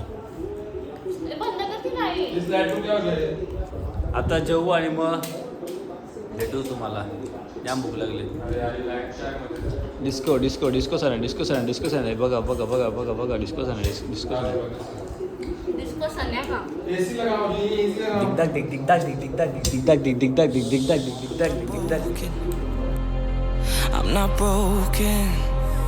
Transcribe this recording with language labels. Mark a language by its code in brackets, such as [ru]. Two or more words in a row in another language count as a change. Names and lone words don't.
[mr] बंद करते नाही आता जेवू आणि मग भेटू तुम्हाला जाम भूक लागली डिस्को डिस्को डिस्को सण डिस्को सण डिस्को सण बघा बघा बघा बघा बघा डिस्को सण डिस्को सण डिस्को सन्या का दिगदाग दिग दिगदाग दिग दिगदाग दिग दिगदाग दिग दिगदाग दिग दिगदाग दिग दिगदाग दिग दिगदाग [en] I'm not broken.